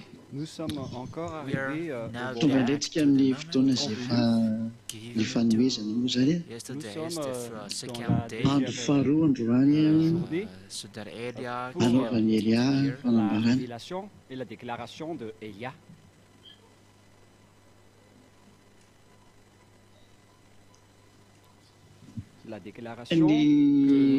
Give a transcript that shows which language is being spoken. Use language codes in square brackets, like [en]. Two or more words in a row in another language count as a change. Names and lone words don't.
[fr] Nous sommes encore [en] We are [fr] arrivés [en] now [fr] au [mg] tonga [fr] moment [mg] ndretsika amin'ny fotoana izay ny fanomezana moa zany [en] Yesterday [fr] Nous [en] is [fr] sommes [en] the [fr] dans [en] second [fr] la [en] day. [mg] andro faharoa androany [fr] journée [en] So that Elia [fr] pour [mg] anaovan'ny Elia [fr] la [mg] fanambarany [fr] révélation et la déclaration de Elia. La déclaration que [mg] ny